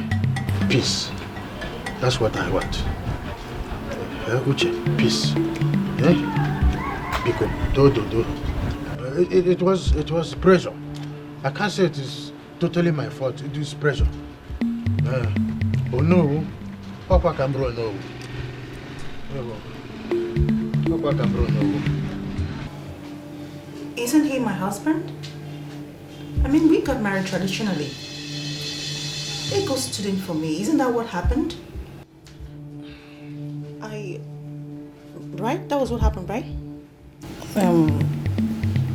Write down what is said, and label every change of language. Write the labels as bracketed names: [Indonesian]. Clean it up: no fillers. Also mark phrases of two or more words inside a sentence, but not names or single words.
[English] Peace. That's what I want. Uche, peace. Because do. It was pressure. I can't say it is totally my fault. It is pressure. Oh no. Papa Cambro no. Papa Cambro no. Isn't he my husband? I mean, we got married traditionally. Ego stood in for me. Isn't that what happened? Right? That was what happened, right?